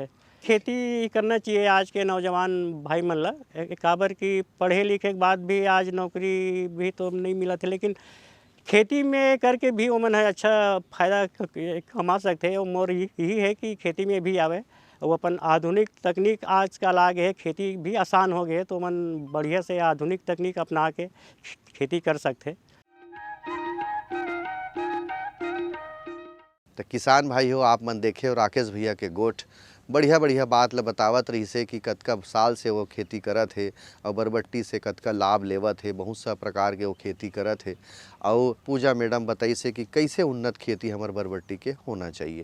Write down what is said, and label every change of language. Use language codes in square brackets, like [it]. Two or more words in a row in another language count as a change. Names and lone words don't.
[hne] खेती करना चाहिए आज के नौजवान भाई मन ला, काबर की पढ़े लिखे के बाद भी आज नौकरी भी तो नहीं मिला थे, लेकिन खेती में करके भी वो मन है अच्छा फ़ायदा कमा सकते हैं। और मोर यही है कि खेती में भी आवे, वो अपन आधुनिक तकनीक आजकल आ गए है, खेती भी आसान हो गए, तो मन बढ़िया से आधुनिक तकनीक अपना के खेती कर सकते। तो किसान भाई हो, आप मन देखे हो राकेश भैया के गोठ बढ़िया बढ़िया बात ला बतावत रही से कि कतका साल से वो खेती करत है और बरबट्टी से कतका लाभ लेवत है, बहुत सा प्रकार के वो खेती करत है। और पूजा मैडम बताई से कि कैसे उन्नत खेती हमार बरबट्टी के होना चाहिए।